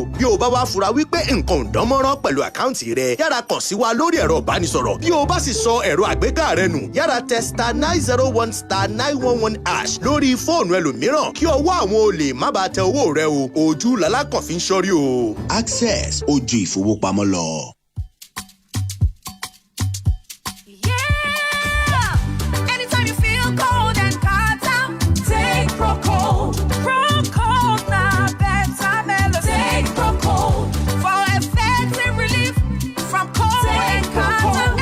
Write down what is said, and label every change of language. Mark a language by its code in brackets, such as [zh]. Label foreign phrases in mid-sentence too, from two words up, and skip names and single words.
[yo] Bí o bá wá fura wípé nǹkan ò dánmọ́rán pẹ̀lú àkáǹtì rẹ, yára kàn sí wa lórí ẹ̀rọ ìbánisọ̀rọ̀. Bí o bá sì sọ ẹ̀rọ àgbéká rẹ nù, yára tẹ *901*911# lórí fóònù ẹlòmíràn kí ọwọ́ àwọn olè má bàa tẹ owó rẹ o. Ojú lalákàn fi ń ṣọ́rí o. Access ojú ìfowópamọ́ lọ. [en] Anytime you feel cold and hot out, take Procold. Procold now better melody. Take Procold for effective relief from cold and hot.